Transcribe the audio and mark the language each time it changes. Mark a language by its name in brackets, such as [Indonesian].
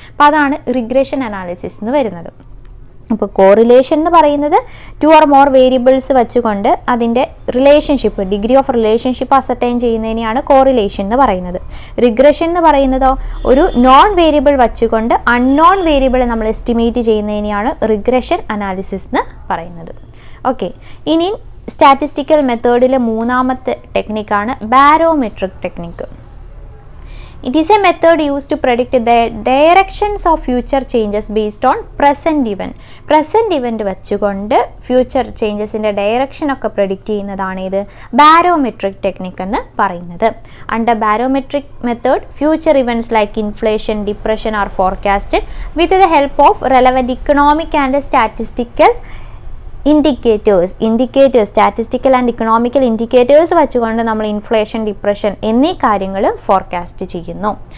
[Malayalam] അപ്പോൾ അതാണ് regression analysis എന്ന് വരുന്നത്. അപ്പോൾ കോറിലേഷൻ എന്ന് പറയുന്നത് ടു ഓർ മോർ വേരിയബിൾസ് വെച്ചുകൊണ്ട് അതിൻ്റെ relationship, degree of relationship ascertain ചെയ്യുന്നതിനെയാണ് correlation എന്ന് പറയുന്നത്. റിഗ്രഷൻ എന്ന് പറയുന്നതോ ഒരു നോൺ വേരിയബിൾ വെച്ചുകൊണ്ട് അൺനോൺ വേരിയബിൾ നമ്മൾ എസ്റ്റിമേറ്റ് ചെയ്യുന്നതിനെയാണ് റിഗ്രഷൻ അനാലിസിസ് എന്ന് പറയുന്നത്. ഓക്കെ, ഇനി സ്റ്റാറ്റിസ്റ്റിക്കൽ മെത്തേഡിലെ മൂന്നാമത്തെ ടെക്നിക്കാണ് barometric technique. [English] It is a method used to predict the directions of future changes based on present event. [Malayalam] Present event വെച്ചുകൊണ്ട് ഫ്യൂച്ചർ ചേഞ്ചസിൻ്റെ ഡയറക്ഷൻ ഒക്കെ predict ചെയ്യുന്നതാണ് ഇത് ബാരോമെട്രിക് ടെക്നിക് എന്ന് പറയുന്നത്. [English] under barometric method future events like inflation, depression are forecasted with the help of relevant economic and statistical indicators [Malayalam] statistical and economical indicators വെച്ചുകൊണ്ട് നമ്മൾ inflation, depression എന്നീ കാര്യങ്ങൾ ഫോർകാസ്റ്റ് ചെയ്യുന്നു.